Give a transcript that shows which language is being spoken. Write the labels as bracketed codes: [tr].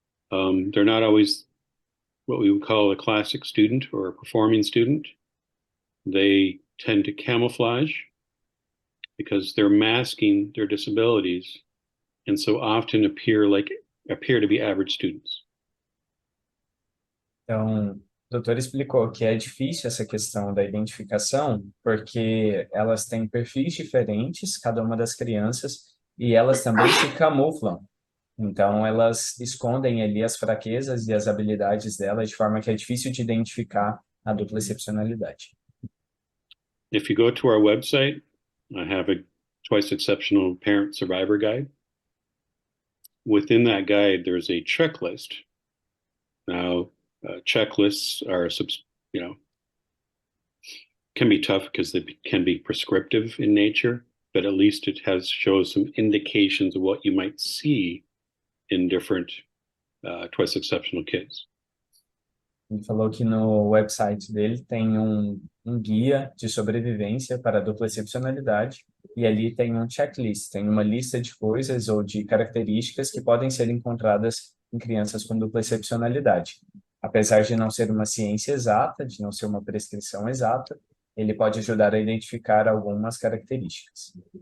[en] They're not always what we would call a classic student or a performing student. They tend to camouflage because they're masking their disabilities and so often appear to be average students. [pt] Então, o doutor explicou que é difícil essa questão da identificação, porque elas têm perfis diferentes, cada uma das crianças, e elas também se camuflam. Então, elas escondem ali as fraquezas e as habilidades delas, de forma que é difícil de identificar a dupla excepcionalidade. [en] If you go to our website, I have a Twice Exceptional Parent Survivor Guide. Within that guide, there's a checklist. Now, checklists are, can be tough because they can be prescriptive in nature, but at least it shows some indications of what you might see in different twice exceptional kids. [pt] Ele falou que no website dele tem um guia de sobrevivência para a dupla excepcionalidade, e ali tem um checklist, tem uma lista de coisas ou de características que podem ser encontradas em crianças com dupla excepcionalidade. Apesar de não ser uma ciência exata, de não ser uma prescrição exata, ele pode ajudar a identificar algumas características.